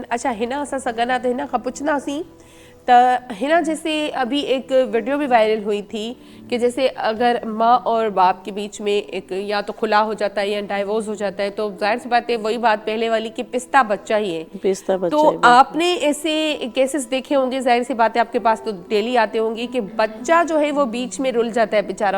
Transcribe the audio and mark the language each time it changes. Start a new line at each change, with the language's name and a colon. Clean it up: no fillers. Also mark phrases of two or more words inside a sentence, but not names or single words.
Hindi: अच्छा,
Sindhi: हिन असां सां गॾु आहे, त हिन खां पुछंदासीं
Hindi: त हिना जैसे अभी एक वीडियो भी वायरल हुई थी कि जैसे अगर माँ और बाप के बीच में एक या तो खुला हो जाता है या डाइवोर्स हो जाता है, तो जाहिर सी बात है वही बात पहले वाली कि पिस्ता बच्चा ही है। पिस्ता बच्चा तो है, आपने ऐसे केसेस देखे होंगे, जाहिर सी बात है आपके पास तो डेली आते होंगे, कि बच्चा जो है वो बीच में रुल जाता है बेचारा।